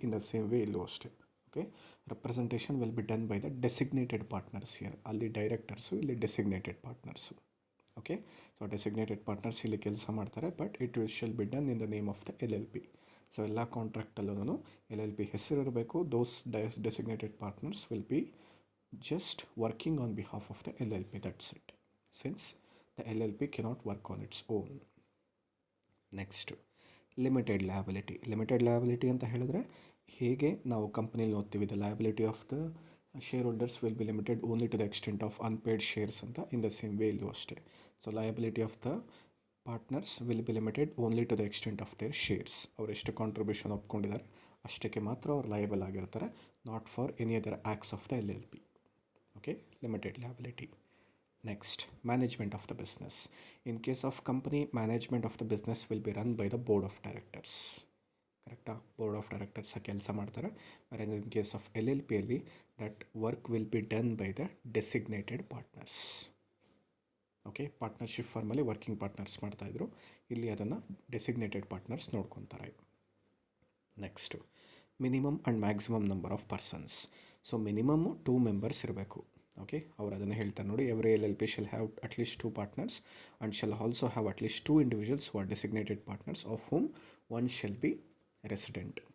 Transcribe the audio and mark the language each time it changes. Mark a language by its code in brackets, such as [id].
[en] in the same way [kn] ಇಲ್ಲೂ ಅಷ್ಟೇ. [en] Okay, representation will be done by the designated partners here. [kn] ಅಲ್ಲಿ directors, ಇಲ್ಲಿ designated partners. Okay, so designated partners ಇಲ್ಲಿ ಕೆಲಸ ಮಾಡ್ತಾರೆ, [en] But it shall be done in the name of the LLP. [kn] So ಎಲ್ಲ ಕಾಂಟ್ರಾಕ್ಟಲ್ಲೂ LLP ಹೆಸರಿರಬೇಕು. [en] Those designated partners will be just working on behalf of the LLP, that's it, since the LLP cannot work on its own. Next, limited liability. Limited liability [kn] ಅಂತ ಹೇಳಿದ್ರೆ ಹೇಗೆ ನಾವು ಕಂಪ್ನಿಲಿ ನೋಡ್ತೀವಿ [en] the liability of the shareholders will be limited only to the extent of unpaid shares ಅಂತ, in the same way [kn] ಇಲ್ಲೂ ಅಷ್ಟೇ. [en] So liability of the partners will be limited only to the extent of their shares. [kn] ಅವರು ಎಷ್ಟು contribution ಒಪ್ಕೊಂಡಿದ್ದಾರೆ ಅಷ್ಟಕ್ಕೆ ಮಾತ್ರ ಅವ್ರು liable ಆಗಿರ್ತಾರೆ, [en] Not for any other acts of the LLP. Okay, limited liability. Next, management of the business. In case of company, management of the business will be run by the board of directors. Correct? Board of directors [kn] ಕೆಲಸ ಮಾಡ್ತಾರೆ. [en] Whereas in case of LLP ಅಲ್ಲಿ that work will be done by the designated partners. [kn] Okay, partnership ಫಾರ್ಮಲ್ಲಿ working partners ಮಾಡ್ತಾಯಿದ್ರು, ಇಲ್ಲಿ ಅದನ್ನು designated partners ನೋಡ್ಕೊತಾರೆ. [en] Next minimum and maximum number of persons. So minimum 2 members ಇರಬೇಕು. [kn] Okay, ಅವ್ರು ಅದನ್ನು ಹೇಳ್ತಾರೆ ನೋಡಿ, [en] Every LLP shall have at least 2 partners and shall also have at least 2 individuals who are designated partners of whom 1 shall be resident.